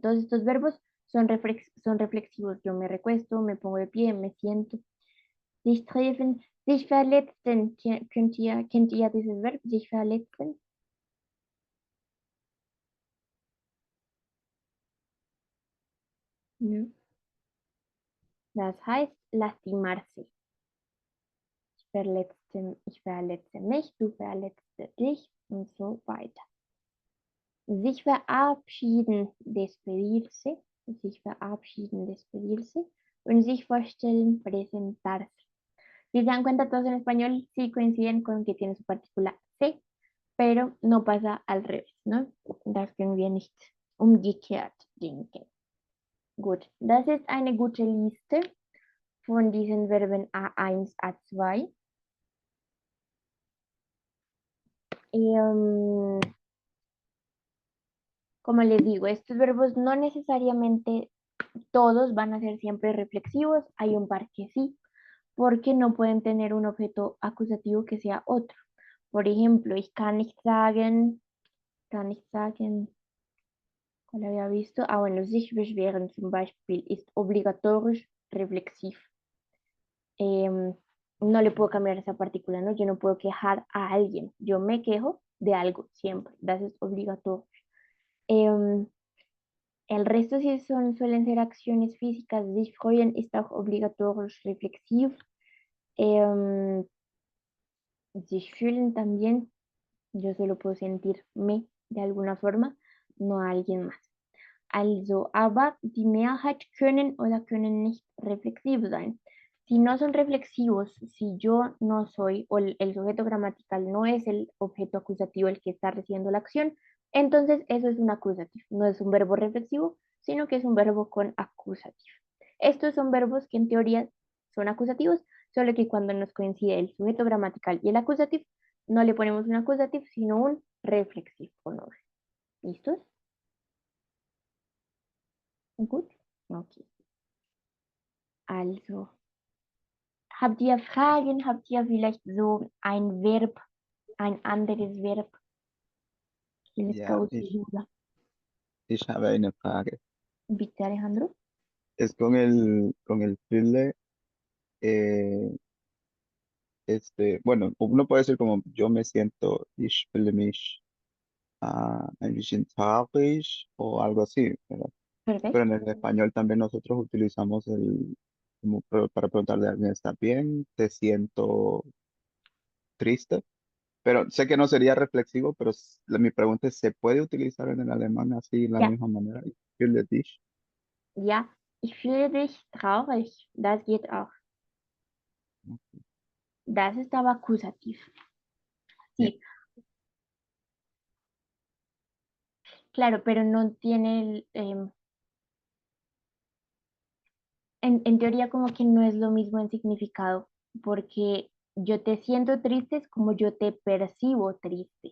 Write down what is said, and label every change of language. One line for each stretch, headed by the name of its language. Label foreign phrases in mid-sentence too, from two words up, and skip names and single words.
Spanish: Todos estos verbos son reflexivos. Yo me recuesto, me pongo de pie, me siento.
German: Sich treffen, sich verletzen. Kennt ihr dieses Verb? Sich verletzen. No. Das heißt lastimarse. Ich verletze mich, du verletzt dich und so weiter. Sich verabschieden, despedirse. Sich verabschieden, despedirse. Und sich vorstellen, presentarse.
Spanish: Si se dan cuenta, todos en español sí coinciden con que tiene su partícula se, pero no pasa al revés, ¿no?
German: Das können wir nicht umgekehrt denken. Gut, das ist eine gute Liste von diesen Verben A1, A2.
Spanish: Como les digo, estos verbos no necesariamente todos van a ser siempre reflexivos, hay un par que sí, porque no pueden tener un objeto acusativo que sea otro. Por ejemplo,
German: ich kann nicht sagen,
Spanish: ¿cuál había visto? Ah, bueno,
German: sich beschweren zum Beispiel ist obligatorisch reflexiv.
Spanish: No le puedo cambiar esa partícula, ¿no? Yo no puedo quejar a alguien. Yo me quejo de algo siempre.
German: Das ist obligatorisch.
Spanish: El resto sí suelen ser acciones físicas.
German: Sich freuen ist auch obligatorisch reflexiv. Sich fühlen también.
Spanish: Yo solo puedo sentirme de alguna forma, no a alguien más.
German: Also, aber die Mehrheit können oder können nicht reflexiv sein.
Spanish: Si no son reflexivos, si yo no soy, o el sujeto gramatical no es el objeto acusativo el que está recibiendo la acción, entonces eso es un acusativo. No es un verbo reflexivo, sino que es un verbo con acusativo. Estos son verbos que en teoría son acusativos, solo que cuando nos coincide el sujeto gramatical y el acusativo, no le ponemos un acusativo, sino un reflexivo honor. ¿Listos?
German: Gut? Okay. Also, habt ihr Fragen? Habt ihr vielleicht so ein Verb, ein anderes Verb?
Spanish: Que les
German: Ja,
Spanish: cause duda.
German: ich habe eine Frage. Bitte, Alejandro.
Spanish: Es con el fühle, eh, bueno, uno puede decir como yo me siento,
German: ich fühle mich ein bisschen traurig
Spanish: o algo así, ¿verdad? Pero en Perfecto. el español también nosotros utilizamos como para preguntarle a alguien, ¿está bien? ¿Te siento triste? Pero sé que no sería reflexivo, pero mi pregunta es, ¿se puede utilizar en el alemán así, de la Ja, misma manera?
German: Ich fühle dich. ja. Ich fühle dich traurig. Das geht auch. Das ist aber akkusativ. Ja,
Spanish: Sí, claro, pero no tiene en teoría como que no es lo mismo en significado, porque yo te siento triste es como yo te percibo triste.